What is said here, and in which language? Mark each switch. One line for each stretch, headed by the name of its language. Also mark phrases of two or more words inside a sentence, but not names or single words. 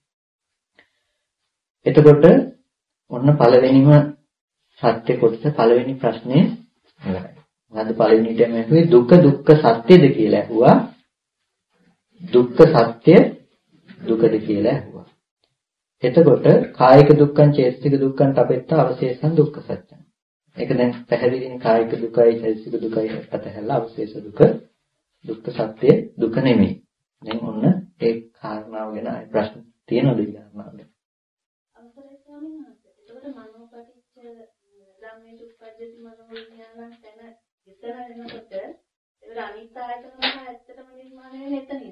Sinhala: එතකොට ඔන්න පළවෙනිම සත්‍ය කොටස පළවෙනි ප්‍රශ්නේ ඉවරයි. මොකද්ද පළවෙනි ටෙම ඇහුවේ දුක්ඛ සත්‍යද කියලා ඇහුවා. දුක්ඛ සත්‍ය දුකද කියලා ඇහුවා.
Pali: එතකොට කායික දුක්ඛං චේතසික දුක්ඛං තපෙත්ත අවශේෂං දුක්ඛ සත්‍යං.
Sinhala: ඒක දැන් පැහැදිලිනේ කායික දුකයි චේතසික දුකයි අතහැරලා අවශේෂ දුක දුක්ඛ සත්‍ය දුක නෙමෙයි. දැන් ඔන්න ඒ කාරණාව ගැන ආයෙ ප්‍රශ්න තියෙනවද ඊළඟට? අවසරයි ස්වාමීන් වහන්සේ. ඒකට
Pali: මනෝපටිච්ච ධම්මේ උප්පජ්ජති මනෝවිඥානං
Sinhala: තන විතර වෙනකොට ඒක අනිත් ආයතන පහ ඇත්තටම නිර්මාණය වෙන එතනින්.